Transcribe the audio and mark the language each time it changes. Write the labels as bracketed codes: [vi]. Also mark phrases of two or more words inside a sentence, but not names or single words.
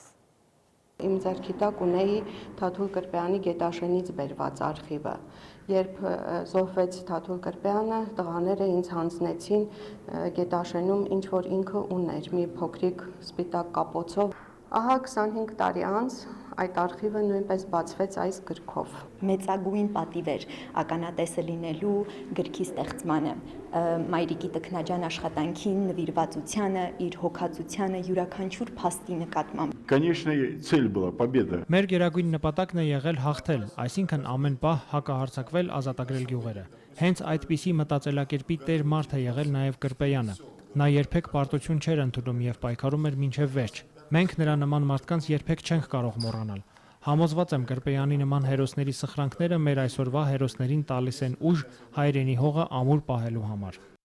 [hy] Իմ ձեռքի տակ ունեի Թաթուլ Կրպեյանի Գետաշենից բերված արխիվը։ Երբ զոհվեց Թաթուլ Կրպեյանը, տղաները ինձ հանձնեցին Գետաշենում ինչ որ ինքը ուներ, մի փոքրիկ սպիտակ կապոցով։ Ահա 25 տարի անց այդ արխիվը նույնպես բացվեց այս գրքով։ Մեծագույն պատիվ էր ականատեսը լինելու գրքի ստեղծմանը, մայրիկի տքնաջան աշխատանքին, նվիրվածությանը, իր հոգացությանը, յուրաքանչյուր փաստի նկատմամբ։ [ru] Конечная цель была победа։ [hy] Մեր գերագույն նպատակն է եղել հաղթել, այսինքն ամեն պահ հակահարձակվել, ազատագրել գյուղերը։ Հենց այդպիսի մտածելակերպի տեր մարդ է եղել նաև Կրպեյանը։ Նա երբեք պարտություն չէր ընդունում եւ պայքարում էր մինչեւ վերջ։ Մենք նրա նման մարդկանց երբեք չենք կարող մոռանալ։ Համոզված եմ Կրպեյանի նման հերոսների սխրանքները մեր այսօրվա հերոսներին տալիս են ուժ հայրենի հողը ամուր պահելու համար։